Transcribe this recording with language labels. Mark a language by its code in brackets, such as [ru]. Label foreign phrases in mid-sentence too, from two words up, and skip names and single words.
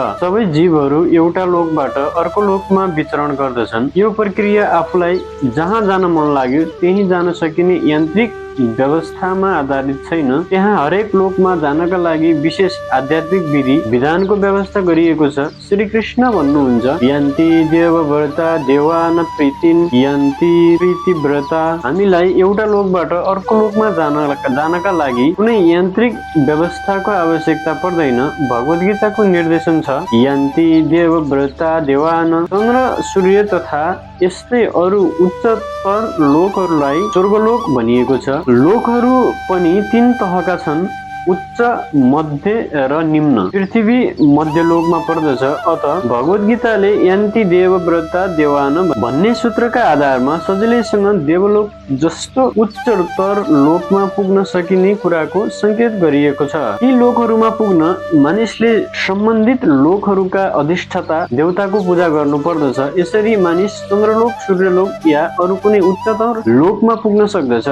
[ne] सबै जीवहरू एउटा लोकबाट अर्को लोकमा विचरण गर्दछन्। यो प्रक्रिया आफूलाई जहाँ जान मन लाग्यो त्यही जान सकिने यान्त्रिक व्यवस्थामा आधारित छैन। त्यहाँ हरेक लोकमा जानका लागि विशेष आध्यात्मिक विधि विधानको व्यवस्था गरिएको छ। श्री कृष्ण भन्नुहुन्छ, [sa] यन्ति देवव्रता देवान प्रीतिन यन्ति प्रीतिव्रता। [ne] हामीलाई एउटा लोकबाट अर्को लोकमा जानका लागि कुनै यान्त्रिक व्यवस्थाको आवश्यकता पर्दैन। भगवत गीताको निर्देशन छ, [sa] यन्ति देवव्रता देवान। [ne] चन्द्र सूर्य तथा यस्तै अरू उच्चतर लोकहरूलाई स्वर्गलोक भनिएको छ। लोकहरू पनि 3 तहका छन्, उच्च, मध्य र निम्न। पृथ्वी मध्यलोकमा पर्दछ। अत भगवत गीताले [sa] यन्ति देवव्रता देवान [ne] भन्ने सूत्रका आधारमा सजिलैसँग देवलोक जस्तो उच्चतर लोकमा पुग्न सकिने कुराको संकेत गरिएको छ। यी लोकहरूमा पुग्न मानिसले सम्बन्धित लोकहरूका अधिष्ठाता देवताको पूजा गर्नु पर्दछ। यसरी मानिस चन्द्रलोक, सूर्यलोक या अरू कुनै उच्चतर लोकमा पुग्न सक्दछ।